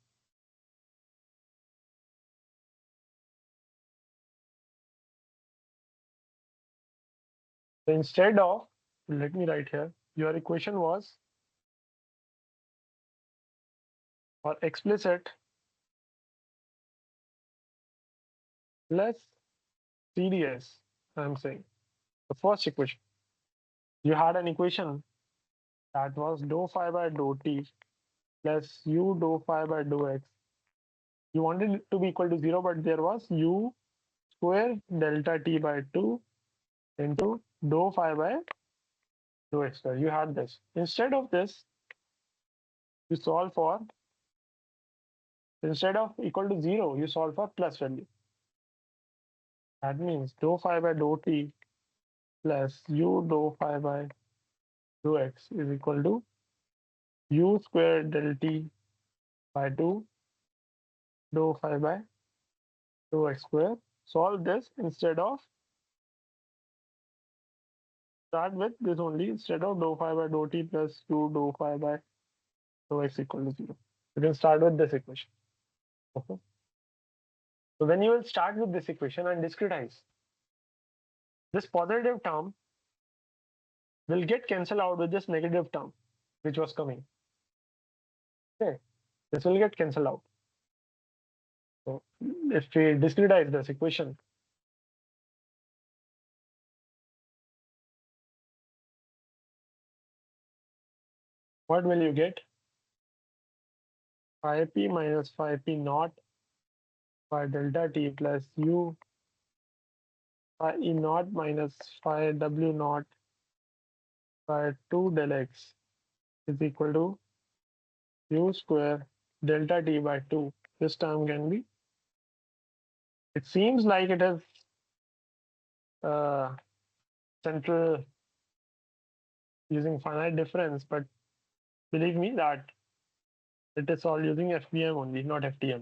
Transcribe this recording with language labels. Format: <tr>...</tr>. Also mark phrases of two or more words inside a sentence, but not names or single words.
<en>So instead of, let me write here, your equation was for explicit plus CDS. I'm saying the first equation. You had an equation that was dou phi by dou t plus u dou phi by dou x. You wanted it to be equal to 0, but there was u square delta t by 2 into dou phi by dou x square. You had this. Instead of this, you solve for, instead of equal to 0, you solve for plus value. That means dou phi by dou t plus u dou phi by dou x is equal to u square del t by 2 dou phi by dou x square. Solve this instead of, start with this only, instead of dou phi by dou t plus u dou phi by dou x equal to 0. You can start with this equation. Okay. So when you will start with this equation and discretize, this positive term will get cancelled out with this negative term which was coming. Okay, this will get cancelled out. So if we discretize this equation, what will you get? Phi p minus phi p naught by delta t plus u phi e naught minus phi w naught by 2 del x is equal to u square delta t by 2. This term can be, it seems like it is central using finite difference, but believe me that it is all using FVM only, not FTM.</en>